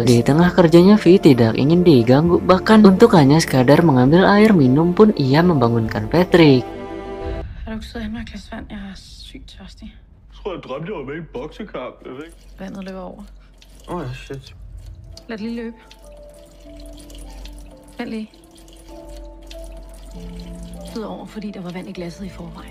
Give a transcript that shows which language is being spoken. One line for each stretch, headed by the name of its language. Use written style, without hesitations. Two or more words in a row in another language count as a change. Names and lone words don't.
Indonesian: Di tengah kerjanya Vi tidak ingin diganggu, bahkan untuk hanya sekadar mengambil air minum pun ia membangunkan Patrick.
Danish: Har du ikke siddet hjemme og glas vand? Jeg er sygt tørstig. Jeg tror, jeg drømte, jeg var med i en boksekamp. Jeg ved ikke. Vandet løber over. Åh, ja, shit. Lad det lige løbe. Vent lige. Flød over, fordi der var vand i glasset i forvejen.